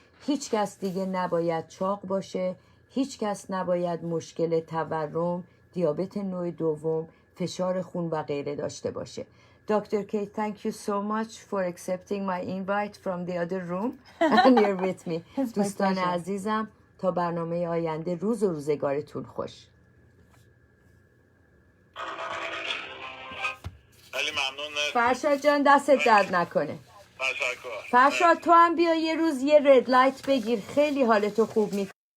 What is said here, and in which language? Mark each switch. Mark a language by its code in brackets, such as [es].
[fa] هیچ کس دیگه نباید چاق باشه، هیچ کس نباید مشکل تورم، دیابت نوع دوم، فشار خون و غیره داشته باشه. [en] Dr. Kate, thank you so much for accepting my invite from the other room and you're with me. [fa] دوستان عزیزم, تا برنامه آینده روز و روزگارتون خوش. خیلی ممنون. فرشاد جان دستت درد نکنه. تشکر. فرشاد تو هم بیا یه روز یه رد لایت بگیر، خیلی حالتو خوب میکنه.